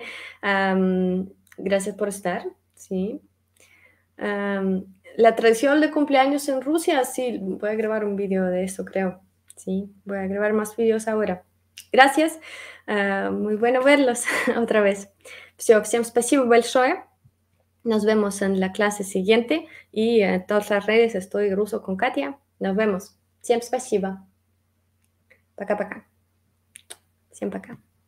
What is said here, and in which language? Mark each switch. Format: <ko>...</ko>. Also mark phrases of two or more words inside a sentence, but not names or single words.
<es>Gracias por estar, ¿sí? La tradición de cumpleaños en Rusia, sí, voy a grabar un video de eso, creo. Sí, voy a grabar más videos ahora. Gracias, muy bueno verlos otra vez.</es> <ru>Все, всем спасибо большое.</ru> <es>Nos vemos en la clase siguiente y en todas las redes estoy ruso con Katia. Nos vemos.</es> <ru>Всем спасибо. Пока-пока. Всем пока.</ru>